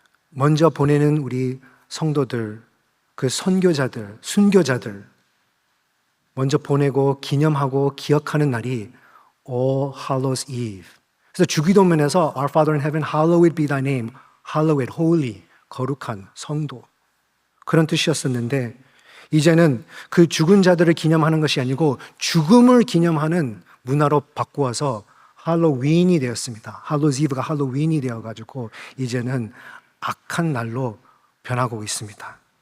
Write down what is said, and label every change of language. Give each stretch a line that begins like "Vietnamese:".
Korean: 먼저 보내는 우리 성도들, 그 선교자들, 순교자들 먼저 보내고 기념하고 기억하는 날이 All Hallows Eve. 그래서 주기도문에서
English: Our Father in Heaven, hallowed be thy name.
Korean: hallowed, holy, 거룩한 성도. 그런 뜻이었었는데 이제는 그 죽은 자들을 기념하는 것이 아니고 죽음을 기념하는 문화로 바꾸어서 할로윈이 되었습니다. 할로우즈 이브가 할로윈이 되어가지고 이제는 악한 날로 변하고 있습니다.